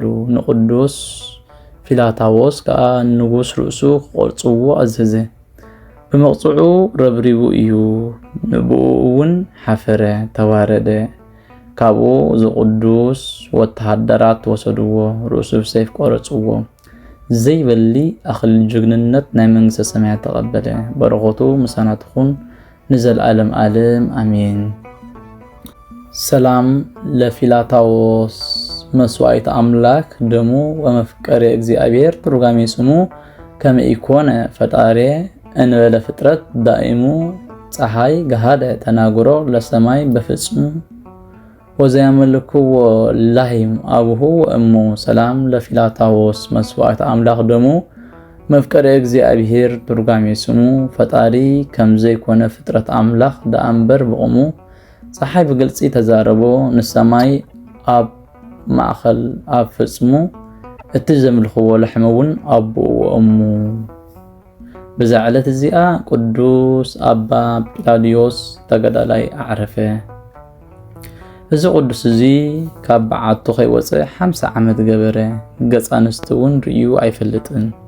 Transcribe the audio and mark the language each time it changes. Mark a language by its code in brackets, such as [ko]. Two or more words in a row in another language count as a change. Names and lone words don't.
[ti] ንቅዱስ ፊላታዎስ ከዓ ንጉስ ርእሱ ክቆርጽዎ ኣዘዘ ብመቕጽዑ ረብሪቡ እዩ ንብኡ እውን ሓፈረ ተዋረደ ካብኡ ዝቅዱስ ወተሃደራት ወሰድዎ ርእሱ ብሰይፍ ቆረጽዎ ዘይበሊ ኣኽሊል ጅግንነት ናይ መንግስተ ሰማያት ተቐበለ በረኸቱ ምሳናትኹን ንዘለዓለም ዓለም አሜን [gez] ሰላም ለፊላታዎስ መስዋዕት አምላክ ደሙ ወመፍቀሬ እግዚአብሔር ትርጓሜ ስሙ ከመ ኢኮነ ፈጣሪ እንበለ ፍጥረት ዳኢሙ ፀሐይ ገሃደ ተናግሮ ለሰማይ በፍጹም ወዘያመልክዎ ላሂም አቡሁ ወእሙ ሰላም ለፊላታዎስ መስዋዕት አምላክ ደሙ መፍቀሬ እግዚአብሔር [ti] ትርጓሜ ስሙ ፈጣሪ ከምዘይ ኮነ ፍጥረት አምላክ ዳአንበር በቆሙ ፀሐይ በግልጽ ተዛረቦ ንሰማይ ኣብ ማእኸል ኣብ ፍጽሙ እቲ ዘምልኽዎ ለሕመውን አቡ ወእሙ በዛዕለት እዚኣ ቅዱስ አባ ጲላዲዮስ ተገዳላይ አዕረፈ እዚ ቅዱስ እዚ ካብ በዓቱ ከይወፅእ 50 ዓመት ገበረ ገጸ ኣንስቲውን ርእዩ ኣይፈልጥን